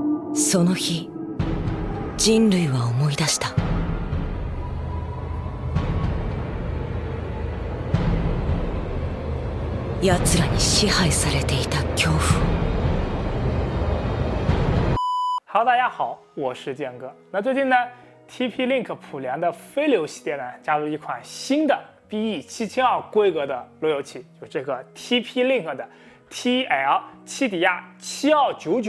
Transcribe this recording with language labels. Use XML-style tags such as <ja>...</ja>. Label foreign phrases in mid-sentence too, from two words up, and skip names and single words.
<ja>その日、人類は思い出した。奴らに支配されていた恐怖。</ja> <zh>Hello， 大家好，我是建哥。那最近呢 ，TP-Link 普联的飞流系列呢，加入一款新的 BE7002规格的路由器，就是这个 TP-Link 的 TL7DIA7299。</zh>